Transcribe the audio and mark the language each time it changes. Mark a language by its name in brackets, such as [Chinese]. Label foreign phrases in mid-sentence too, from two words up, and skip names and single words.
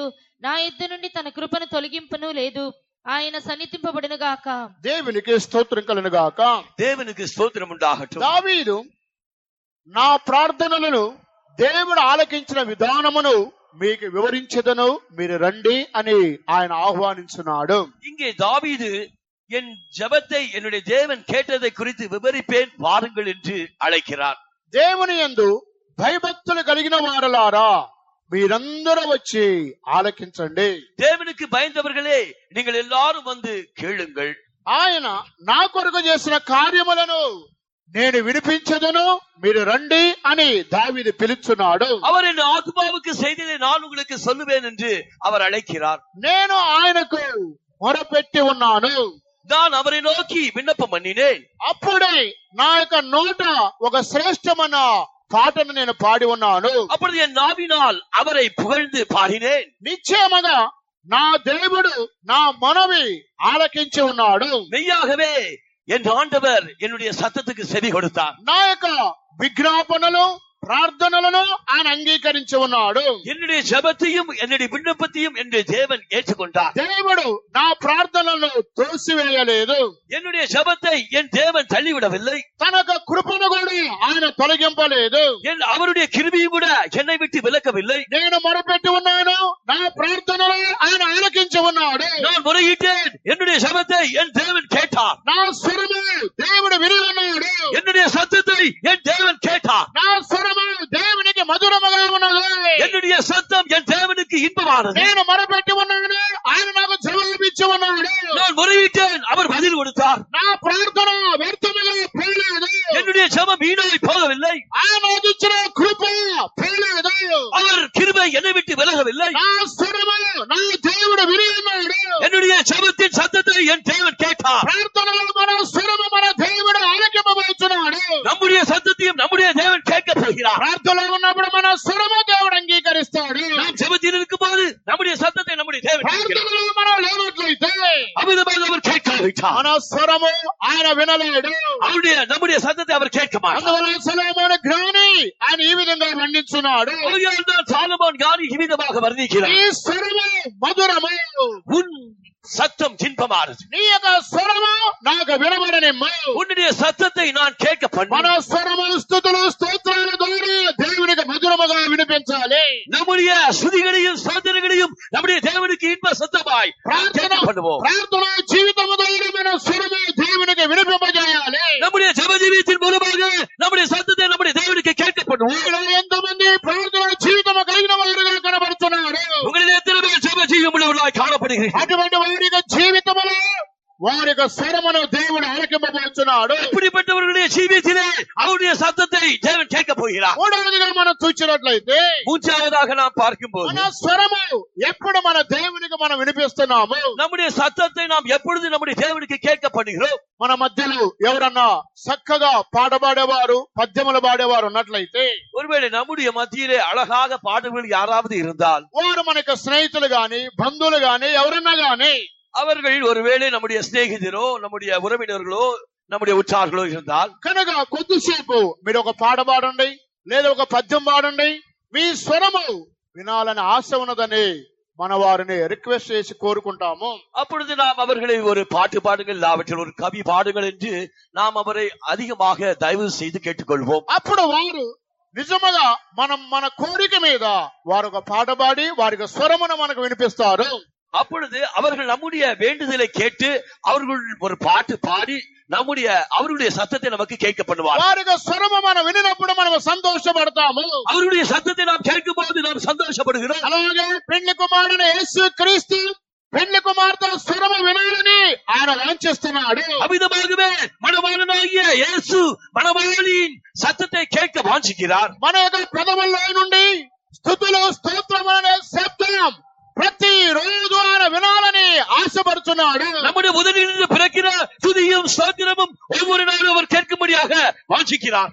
[Telugu] నా యుద్ధ నుండి తన కృపను తొలగింపను లేదు. ఆయన సన్నిధింపబడును గాక. దేవునికి స్తోత్రం కలుగును గాక. దేవునికి స్తోత్రం ఉండాగట్టు. దావీదు నా ప్రార్థనలను దేవుడు ఆలకించిన విధానమును మీకు వివరించెదను, మీరు రండి అని ఆయన ఆహ్వానించున్నాడు. [Tamil] இங்கே தாவீது என் ஜெபத்தை என்னுடைய தேவன் கேட்டதை குறித்து விவரிப்பேன் வாருங்கள் என்று அழைக்கிறார். [Telugu] దేవుని యందు భయభక్తులు కలిగిన వారలారా, మీరందరూ వచ్చి ఆలకించండి. [Tamil] தேவனுக்கு பயந்தவர்களே, நீங்கள் எல்லாரும் வந்து கேளுங்கள். [Telugu] ఆయన నా కొరకు చేసిన కార్యములను నేను వినిపించదును, మీరు రండి అని దావీదు పిలుచున్నాడు. [Tamil] அவர் என் ஆத்மாவுக்கு செய்ததை நான் உங்களுக்கு சொல்லுவேன் என்று அவர் அழைக்கிறார். [Telugu] నేను ఆయనకు మొరపెట్టి ఉన్నాను. [Tamil] நான் அவரை நோக்கி விண்ணப்பம் பண்ணினேன். [Telugu] అప్పుడే నా యొక్క నోట ఒక శ్రేష్టమైన పాటను నేను పాడి ఉన్నాను. [Tamil] அப்பொழுது என் நாவினால் அவரை புகழ்ந்து பாடினேன். [Telugu] నిశ్చయముగా నా దేవుడు నా మనవి ఆలకించి ఉన్నాడు. [Tamil] மெய்யாகவே என் ஆண்டவர் என்னுடைய சத்தத்துக்கு செவி கொடுத்தார். [Telugu] నా యొక్క విజ్ఞాపనలు ప్రార్థనలను ఆయన అంగీకరించి ఉన్నాడు. [Tamil] என்னுடைய ஜெபத்தையும் என்னுடைய விண்ணப்பத்தையும் என்னுடைய தேவன் ஏற்றுக்கொண்டார். [Telugu] దేవుడు నా ప్రార్థనలను తోసివేయలేదు. [Tamil] என்னுடைய ஜெபத்தை என் தேவன் தள்ளிவிடவில்லை. [Telugu] తన యొక్క కృపను కూడా ఆయన తొలగింపలేదు. [Tamil] அவருடைய கிருபையும் கூட என்னை விட்டு விலக்கவில்லை. [Telugu] నేను మొరపెట్టి ఉన్నాను, నా ప్రార్థనలు ఆయన ఆలకించి ఉన్నాడు. [Tamil] நான் முறையிட்டேன், என்னுடைய ஜெபத்தை என் தேவன் கேட்டார். [Telugu] నా స్వరము దేవుడు విని ఉన్నాడు. [Tamil] என்னுடைய சத்தத்தை என் தேவன் கேட்டார். [Telugu] నా స్వరము దేవునికి మధురముగా ఉన్నది. [Tamil] என்னுடைய சத்தம் என் தேவனுக்கு இன்பமானது. [Telugu] నేను మొరపెట్టి ఉన్నాను, ఆయన నాకు జవాబిచ్చి ఉన్నాడు. [Tamil] நான் முறையிட்டேன், அவர் பதில் கொடுத்தார். [Telugu] నా ప్రార్థన వ్యర్థముగా పోలేదు. [Tamil] என்னுடைய ஜெபம் வீணாய் போகவில்லை. [Telugu] ఆయన నాకు ఇచ్చిన కృప పోలేదు. [Tamil] அவர் கிருபை என்னை விட்டு விலகவில்லை. [Telugu] నా స్వరము నా దేవుడు విని ఉన్నాడు. [Tamil] என்னுடைய ஜெபத்தின் சத்தத்தை என் தேவன் கேட்டார். [Telugu] ప్రార్థనలో మన స్వరము మన దేవుడు ఆలకింపబోతున్నాడు. [Tamil] நம்முடைய சத்தத்தையும் நம்முடைய தேவன் கேட்க போகிறார். [Telugu] ప్రార్థనలో ఉన్నప్పుడు మన స్వరము దేవుడు అంగీకరిస్తాడు. [Tamil] நாம் ஜெபத்தில் இருக்கும் போது நம்முடைய சத்தத்தை நம்முடைய தேவன் கேட்கிறார். [Telugu] ప్రార్థనలో మనం లేనట్లయితే [Tamil] அமிதமாக அவர் கேட்காவிட்டார். [Telugu] మన స్వరము ఆయన వినలేడు. [Tamil] நம்முடைய சத்தத்தை அவர் கேட்க மாட்டார். [Telugu] అందువల్ల సొలొమోను జ్ఞాని ఆయన ఈ విధంగా వర్ణించున్నాడు. [Tamil] சாலமோன் ஞானி இவ்விதமாக வர்ணிக்கிறார். [Telugu] ఈ స్వరము మధురము, [Tamil] உன் சத்தம் இன்பமானது. [Telugu] నీ యొక్క స్వరము నాకు వినబడనిమ్ము. [Tamil] உன்னுடைய சத்தத்தை நான் கேட்க [Telugu] మన [Tamil] பண்ண. [Telugu] స్వరము స్తుతులు స్తోత్రాల ద్వారా దేవునికి మధురముగా వినిపించాలి. [Tamil] நம்முடைய ஸ்துதிகளையும் ஸ்தோத்திரங்களையும் நம்முடைய தேவனுக்கு இன்ப சத்தமாய் கேட்க பண்ணுவோம். [Telugu] ప్రార్థన జీవితము ద్వారా మన స్వరము దేవునికి వినిపింపజేయాలి. [Tamil] நம்முடைய ஜெப ஜீவியத்தின் மூலமாக நம்முடைய சத்தத்தை நம்முடைய தேவனுக்கு கேட்க பண்ணுவோம். [Telugu] ఇక్కడ ఎంతమంది ప్రార్థన జీవితము కలిగిన వారుగా కనబడుతున్నారు? [Tamil] உங்களில் எத்தனை பேர் ஜெப ஜீவியம் உள்ளவர்களாய் காணப்படுகிறீர்கள்? [Telugu] అటువంటి వారి యొక్క జీవితములో వారి యొక్క స్వరమును దేవుడు ఆలకింపబోతున్నాడు. [Tamil] இப்படிப்பட்டவர்களுடைய ஜீவியத்திலே அவருடைய சத்தத்தை தேவன் கேட்க போகிறார். [Telugu] మూడవదిగా మనం చూసినట్లయితే [Tamil] மூன்றாவதாக நாம் பார்க்கும்போது [Telugu] మన స్వరము ఎప్పుడు మన దేవునికి మనం వినిపిస్తున్నాము, [Tamil] நம்முடைய சத்தத்தை நாம் எப்பொழுது நம்முடைய தேவனுக்கு கேட்க பண்ணுகிறோம். [Telugu] మన మధ్యలో ఎవరన్నా చక్కగా పాట పాడేవారు పద్యములు పాడేవారు ఉన్నట్లయితే [Tamil] ஒருவேளை நம்முடைய மத்தியிலே அழகாக பாடுகள் யாராவது இருந்தால் [Telugu] వారు మనకు స్నేహితులు గాని బంధువులు గాని ఎవరన్నా గాని [Tamil] அவர்கள் ஒருவேளை நம்முடைய சிநேகிதரோ நம்முடைய உறவினர்களோ நம்முடைய உற்றார்களோ இருந்தால் [Telugu] కనుక కొద్దిసేపు మీరు ఒక పాట పాడండి లేదా ఒక పద్యం పాడండి, మీ స్వరము వినాలని ఆశ ఉన్నదని మన వారిని రిక్వెస్ట్ చేసి కోరుకుంటాము. [Tamil] அப்பொழுது நாம் அவர்களை ஒரு பாட்டு பாடுங்கள் அவற்றில் ஒரு கவி பாடுங்கள் என்று நாம் அவரை அதிகமாக தயவு செய்து கேட்டுக்கொள்வோம். [Telugu] అప్పుడు వారు నిజముగా మన కోరిక మీద వారు ఒక పాట పాడి వారి యొక్క స్వరమును మనకు వినిపిస్తారు. [Tamil] அப்பொழுது அவர்கள் நம்முடைய வேண்டுதலை கேட்டு அவர்கள் ஒரு பாட்டு பாடி அவருடைய சத்தத்தை நமக்கு கேட்க பண்ணுவார். [Telugu] వారి యొక్క స్వరము మనం వినినప్పుడు మనం సంతోషపడతాము. [Tamil] அவருடைய சத்தத்தை நாம் கேட்கும் போது நாம் சந்தோஷப்படுகிறோம். [Telugu] అలాగే పెళ్లి కుమారుడు యేసు క్రీస్తు పెళ్లి కుమార్తె స్వరము వినాలని ఆయన వాంఛిస్తున్నాడు. [Tamil] அமிதமாகவே மணவாளனாகிய இயேசு மணவாளியின் சத்தத்தை கேட்க வாஞ்சிக்கிறார். [Telugu] మన యొక్క పెదవుల్లో నుండి స్తుతులు స్తోత్రమనే శబ్దం ప్రతి రోజు ఆయన వినాలని ఆశపడుతున్నాడు. [Tamil] நம்முடைய முதலிலிருந்து பிறக்கிற துதியும் ஸ்தோத்திரமும் ஒவ்வொரு நாளும் அவர் கேட்கும்படியாக வாஞ்சிக்கிறார்.